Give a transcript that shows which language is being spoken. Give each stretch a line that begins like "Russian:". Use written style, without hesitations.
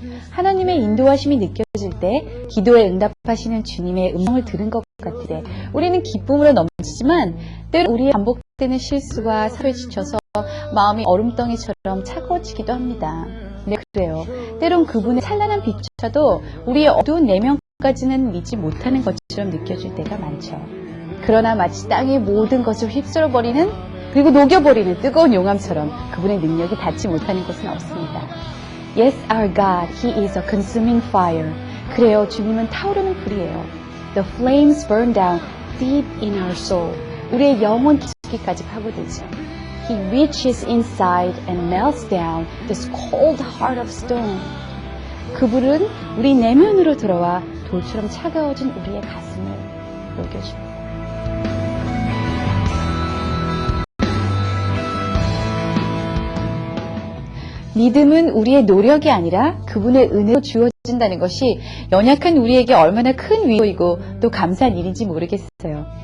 Korean: 하나님의 인도하심이 느껴질 때 기도에 응답하시는 주님의 음성을 들은 것 같을 때 우리는 기쁨으로 넘치지만 때로 우리의 반복되는 실수와 사고에 지쳐서 마음이 얼음덩이처럼 차가워지기도 합니다. 네, 그래요. 때론 그분의 찬란한 빛조차도 우리의 어두운 내면 영혼까지는 믿지 못하는 것처럼 느껴질 때가 많죠. 그러나 마치 땅의 모든 것을 휩쓸어버리는 그리고 녹여버리는 뜨거운 용암처럼 그분의 능력이 닿지 못하는 곳은 없습니다.
English: Yes, our God, He is a consuming fire.
Korean: 그래요, 주님은 타오르는 불이에요.
English: The flames burn down deep in our soul.
Korean: 우리의 영혼 깊이까지 파고들죠.
English: He reaches inside and melts down this cold heart of stone.
Korean: 그 불은 우리 내면으로 들어와 돌처럼 차가워진 우리의 가슴을 녹여줍니다. 믿음은 우리의 노력이 아니라 그분의 은혜로 주어진다는 것이 연약한 우리에게 얼마나 큰 위로이고 또 감사한 일인지 모르겠어요.